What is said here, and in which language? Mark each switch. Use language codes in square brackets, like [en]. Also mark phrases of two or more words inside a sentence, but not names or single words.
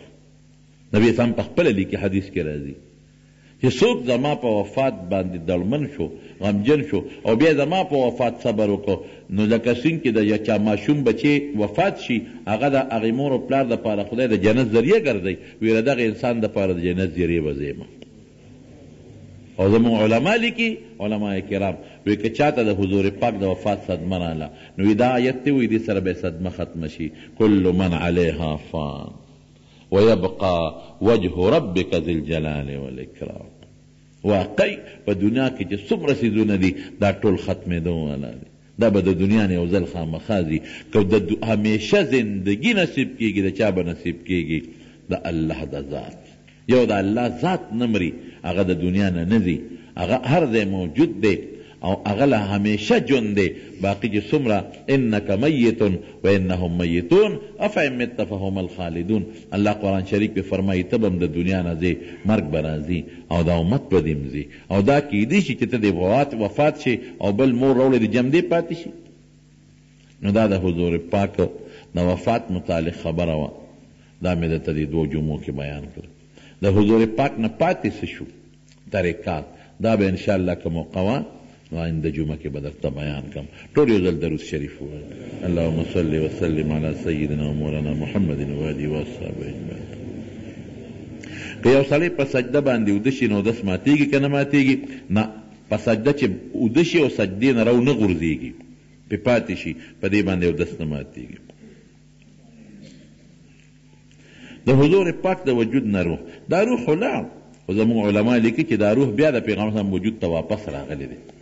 [ps] نبی اسلام په خپله لیکي، حدیث کې راځي چې څوک زما په وفات باندې دړمن شو، غمجن شو او بیا زما په وفات صبر وکړو، نو لکه څنګه چې د چا ماشوم بچی وفات شي، هغه د هغې مور او پلار دپاره خدای د جنت ذریعه ګرځوي، ویره دغه انسان دپاره د جنت ذریعه به زیمه. او زموږ علما لیکي، علما کرام وی که چاته د حضور پاک د وفات صدمه راله، نو دا آیت دی وی دې سره به صدمه ختمه شي. [ar] کل من علیها فان ويبقى وجه ربك ذي الجلال والاکرام. [ps] واقعي په دنیا کې چې څومره څیزونه دي دا ټول ختمېدو والا دي، دا به د دنیا نه یو ځل خامخا ځي. که د همیشه زندګي نصیب کېږي، د چا به نصیب کېږي؟ د الله د ذات. یو د الله ذات نه مري، هغه د دنیا نه نه ځي، هغه هر ځای موجود دی او هغه له همیشه ژوند دی باقي چې څومره [ar] انک میت و انهم میتون افئن مت فهم الخالدون. [ps] الله قرآن شریف کې فرمایي ته به هم د دنیا نه ځې مرګ به راځي او دا امت به دې هم ځي او دا کیدی شي چې ته د وفات شي او بل مور راوړې د جمدې پاتې شي. نو دا د حضور پاک د وفات متعلق خبره وه، دا مې درته د 2 جمعو کې بیان کړ. د حضور پاک نه پاتې څه شو طریقات، دا به انشاءالله که موقع وه نو آینده جمعه کې به درته بیان کړم. ټول یو ځل درود شریف ووایه. [ar] اللهم صل وسلم علی سیدنا و مولانا محمد و آله و اصحابه اجمعین. [ps] که یو سړی په سجده باندې اوده شي نو اودس ماتېږي که نه ماتېږي؟ نه، په سجده چې اوده شي او سجدې نه رو نه غورځېږي، پې پاتې شي، په دې باندې اودس نه ماتېږي. د حضور پاک د وجود نه روح، دا روح خو لاړ، خو زموږ علما لیکي چې دا روح بیا د پیغمبر صلی وجود ته واپس راغلی دی.